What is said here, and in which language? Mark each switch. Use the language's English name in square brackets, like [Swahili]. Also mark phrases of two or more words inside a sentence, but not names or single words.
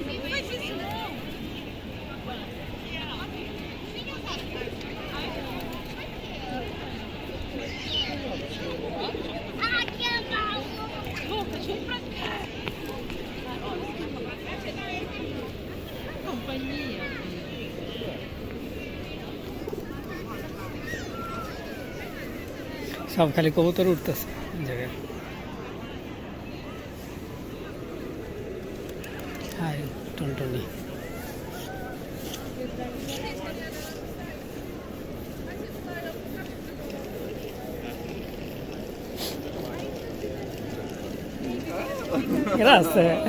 [Portuguese] Não faz isso não! Lucas, vem pra cá! Companhia. [Bangla] সব খালি কবুতর উঠতেছে জায়গায়। হাই টনটনি। এরা আছে।